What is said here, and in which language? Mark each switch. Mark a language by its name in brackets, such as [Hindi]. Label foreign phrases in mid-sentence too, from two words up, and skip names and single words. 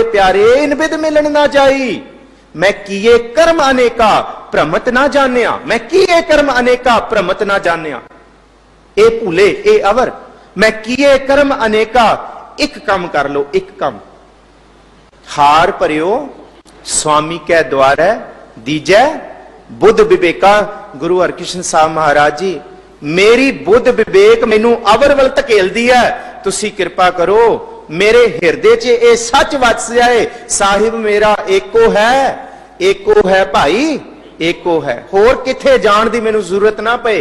[Punjabi] ਪਿਆਰੇ, ਇਨ ਵਿਦ ਮਿਲਣ ਨਾ ਜਾਈ, ਮੈਂ ਕੀਏ ਕਰਮ ਅਨੇਕਾ ਭ੍ਰਮਤ ਨਾ ਜਾਣਿਆ, ਮੈਂ ਕੀਏ ਕਰਮ ਅਨੇਕਾ ਭ੍ਰਮਤ ਨਾ ਜਾਣਿਆ। ਇਹ ਭੂਲੇ, ਇਹ ਅਵਰ। ਮੈਂ ਕੀਏ ਕਰਮ ਅਨੇਕਾ, ਇੱਕ ਕੰਮ ਕਰ ਲੋ, ਇੱਕ ਕੰਮ। ਹਾਰ ਭਰਿਓ ਸੁਆਮੀ ਕੈ ਦੁਆਰੈ ਦੀਜੈ ਬੁੱਧ ਬਿਬੇਕਾ। ਗੁਰੂ ਹਰਿਕ੍ਰਿਸ਼ਨ ਸਾਹਿਬ ਮਹਾਰਾਜ ਜੀ, ਮੇਰੀ ਬੁੱਧ ਬਿਬੇਕ ਮੈਨੂੰ ਅਵਰ ਵੱਲ ਧਕੇਲਦੀ ਹੈ, ਤੁਸੀਂ ਕਿਰਪਾ ਕਰੋ ਮੇਰੇ ਹਿਰਦੇ 'ਚ ਇਹ ਸੱਚ ਵੱਸ ਜਾਏ, ਸਾਹਿਬ ਮੇਰਾ ਏਕੋ ਹੈ ਭਾਈ, ਏਕੋ ਹੈ, ਹੋਰ ਕਿੱਥੇ ਜਾਣ ਦੀ ਮੈਨੂੰ ਜ਼ਰੂਰਤ ਨਾ ਪਏ।